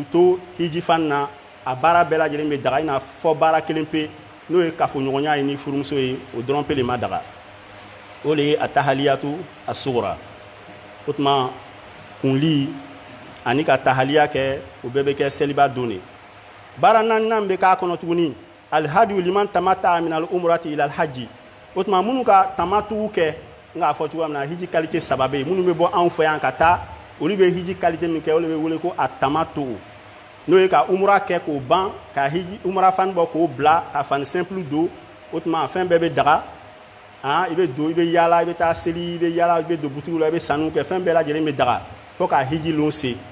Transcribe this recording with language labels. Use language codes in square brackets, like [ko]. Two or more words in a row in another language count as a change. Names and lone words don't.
[bm] to hiji fani na a baara bɛɛ lajɛlen bɛ daga i n'a fɔ baara kelen pe n'o ye kafoɲɔgɔnya ye ni furumuso ye o dɔrɔn pe de ma daga o le ye [ar] التحلل الأصغر [bm] o tuma kunli ani ka tahaliya kɛ o bɛɛ bɛ kɛ seliba don de baara naaninan bɛ k'a kɔnɔ tuguni [ar] الهدي لمن تمتع من العمرة إلى الحج [bm] o tuma minnu ka tamatuw kɛ n k'a fɔ cogoya min na hiji qualité 3 bɛ yen minnu bɛ bɔ anw fɛ yan ka taa olu bɛ hiji qualité min kɛ o de bɛ wele ko a tamatu n'o ye ka umra kɛ k'o ban ka hiji umra fani bɔ k'o bila ka fani simple don o tuma fɛn bɛɛ bɛ daga i bɛ don i bɛ yaala i bɛ taa seli i bɛ yaala i bɛ don butigiw la i bɛ sanuw kɛ fɛn bɛɛ lajɛlen bɛ daga fo ka hiji lon se